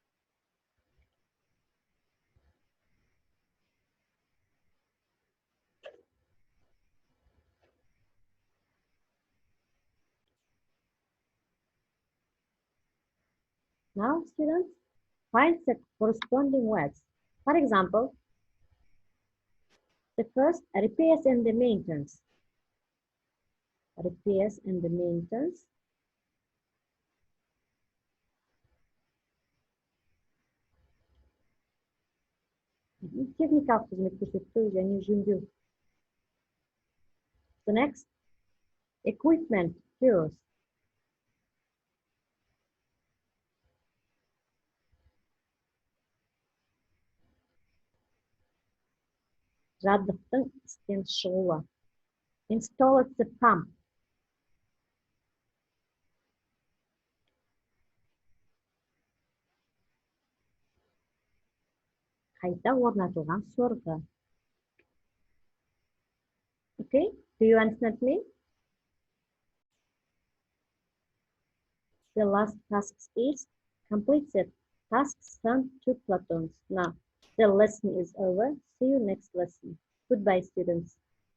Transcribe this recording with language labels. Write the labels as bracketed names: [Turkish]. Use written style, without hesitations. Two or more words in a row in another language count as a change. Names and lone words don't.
[English] Now, students, find the corresponding words. For example, the first, repairs and the maintenance. Repairs and the maintenance. [Kazakh] Техникалық қызмет көрсету және жөндеу. [English] The next, equipment, tools. [Kazakh] Жабдықтың істен шығуы. [English] Install the pump. [Kazakh] Қайта орнатылған сорғы. [English] Okay, do you understand me? The last task is complete the tasks from 2 platons. Now, the lesson is over. See you next lesson. Goodbye, students.